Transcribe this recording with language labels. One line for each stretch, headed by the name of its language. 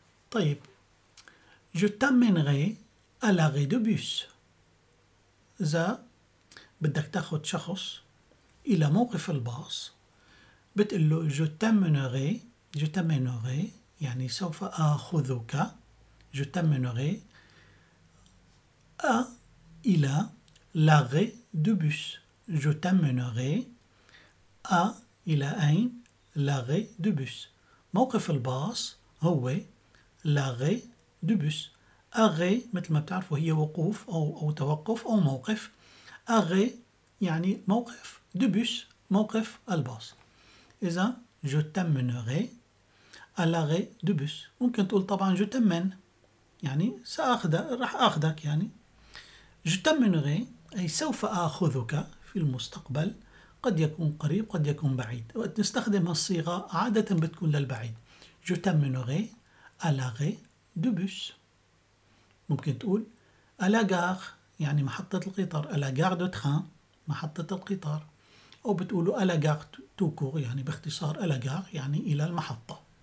Arabic: طيب
French: je t'amènerai à l'arrêt de bus.
Arabic: إذا بدك تاخذ شخص إلى موقف الباص بتقول له
French: je t'amènerai
Arabic: يعني سوف آخذك.
French: je t'amènerai
Arabic: إلى
French: l'arrêt de bus. je t'amènerai
Arabic: إلى أين؟
French: l'arrêt de bus.
Arabic: موقف الباص هو
French: l'arrêt de bus.
Arabic: arrêt مثل ما بتعرفوا هي وقوف أو توقف أو موقف. arrêt يعني موقف.
French: de bus
Arabic: موقف الباص. إذا
French: je t'amènerai à l'arrêt de bus.
Arabic: ممكن تقول طبعا
French: je t'amène
Arabic: يعني راح أخذك يعني.
French: je t'amènerai
Arabic: أي سوف آخذك في المستقبل قد يكون قريب قد يكون بعيد. وقت نستخدم هالصيغة عادة بتكون للبعيد.
French: Je t'emmènerai à l'arrêt de bus.
Arabic: ممكن تقول
French: à la gare
Arabic: يعني محطة القطار،
French: à la gare de train
Arabic: محطة القطار، أو بتقولوا
French: à la gare tout court
Arabic: يعني باختصار à la gare يعني إلى المحطة.